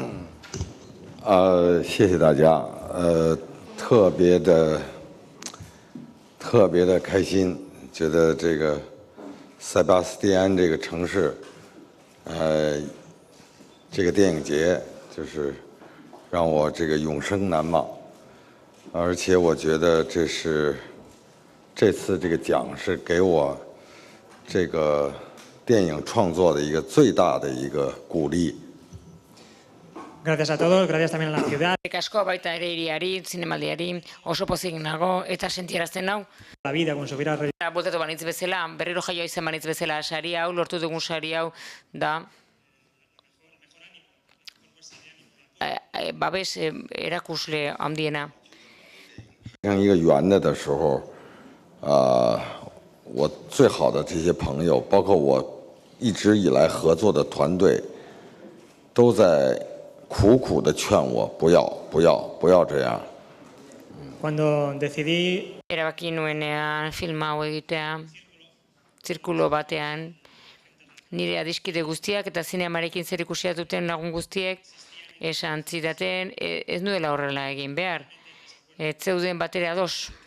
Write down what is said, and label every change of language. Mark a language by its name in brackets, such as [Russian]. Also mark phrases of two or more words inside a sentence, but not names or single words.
[Chinese] 谢谢大家，特别的开心，觉得这个塞巴斯蒂安这个城市，这个电影节就是让我这个永生难忘，而且我觉得这次这个奖是给我这个电影创作的一个最大的一个鼓励。 [Spanish] Gracias a todos, gracias también a la ciudad. [Basque] Eskerrik asko baita ere hiriari, zinemaldiari, oso pozik nago eta sentiarazten nau. [Spanish] La vida, como se hubiera [Basque] Bultatu banitz bezala, berriro jaio izan banitz bezala sari hau, lortu dugun sari hau da babes erakusle handiena. [Chinese] 像一个圆的时候，我最好的这些朋友，包括我一直以来合作的团队，都在 苦苦的劝我不要这样。 [Spanish] Cuando decidí [Basque] Erabaki nuenean film hau egitea, zirkulo batean, nire adiskide guztiak eta zineamarekin zerikusia duten lagun guztiek esan zidaten ez nuela horrela egin behar. Ez zeuden batere ados.